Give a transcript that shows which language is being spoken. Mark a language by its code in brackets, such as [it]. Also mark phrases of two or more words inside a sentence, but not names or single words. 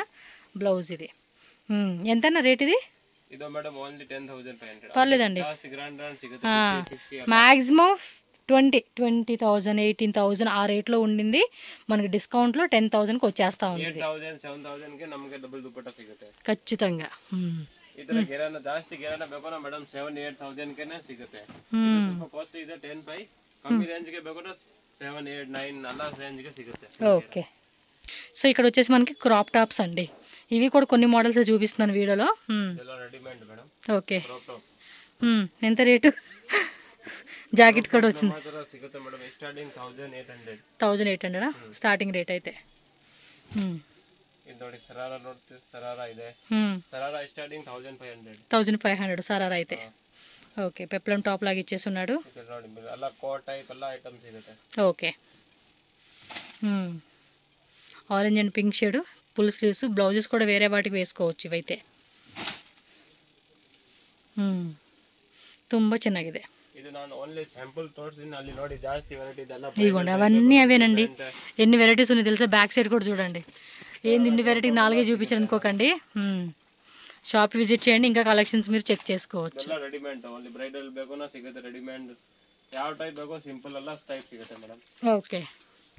[te] బ్లౌజ్ ఇది ఎంతన్నా రేట్ ఇది? పర్లేదండి, మ్యాక్సిమం 20,000 18,000 ఆ రేట్లో ఉండింది. మనకి డిస్కౌంట్లో 10,000కి వచ్చేస్తా ఉంది. ఖచ్చితంగా. [kn] ಜಾಸ್ತಿ ಗಿರಾನ ಬೇಕು ಮೇಡಮ್ 7-8,000 ಕೆನೆ ಸಿಗುತ್ತೆ. ಸ್ವಲ್ಪ ಕಾಸ್ಟ್ಲಿ ಇದೆ 10-5. ಕಮ್ಮಿ ರೇಂಜ್ ಗೆ ಬೇಕು 7-8-9 ಅಲ್ಲ ರೇಂಜ್ ಗೆ ಸಿಗುತ್ತೆ. [te] ఓకే. సో ఇక్కడ వచ్చేసి మనకి [en] crop tops [te] అండి. ఇవి కూడా కొన్ని మోడల్స్ చూపిస్తున్నాను వీడియోలో. [en] readymade madam. [te] ఓకే. ఎంత రేటు? జాకెట్ కూడా వచ్చింది. [kn] ಸಿಗುತ್ತೆ ಮೇಡಮ್ ಸ್ಟಾರ್ಟಿಂಗ್ [te] 1800 [en] starting rate [te] అయితే. [kn] ఇది ನೋಡಿ ಸರಾರಾ ನೋಡ್ತೀವಿ, ಸರಾರಾ ಇದೆ. [te] సరారా స్టార్టింగ్ 1500 సరారా అయితే. ఓకే. [en] peplum top [te] లాగా ఇచ్చేసి ఉన్నాడు. అలా [en] coat type [te] అలా ఐటమ్స్ సిಗುತ್ತೆ. [en] Okay. Orange and pink shade full sleeves. [te] బ్లౌజెస్ కూడా వేరే వాటికి వేసుకోవచ్చు ఇవైతే. [kn] ತುಂಬ ಚೆನ್ನಾಗಿದೆ. ಇದು ನಾನು [en] only sample [kn] ತೋರಿಸಿದ್ದೀನಿ, ಅಲ್ಲಿ ನೋಡಿ ಜಾಸ್ತಿ ವೆರೈಟಿ ಇದೆಲ್ಲ. [te] ఇదిగోండి అవన్నీ అవేనండి. ఎన్ని వెరైటీస్ ఉన్నాయి తెలుసా? బ్యాక్ సైడ్ కూడా చూడండి. ఏంది ఇన్ని వెరైటీ 4 చూపించారు అనుకోకండి. [en] shop visit [te] చేయండి, ఇంకా కలెక్షన్స్ మీరు చెక్ చేసుకోవచ్చు. [en] readymade only bridal [kn] ಬೇಕೋ ಸಿಗುತ್ತೆ. రెడీమేడ్ ಯಾವ ಟೈಪ್ ಬೇಕೋ ಸಿಂಪಲ್ ಎಲ್ಲ ಟೈಪ್ ಸಿಗುತ್ತೆ ಮೇಡಮ್. [te] ఓకే.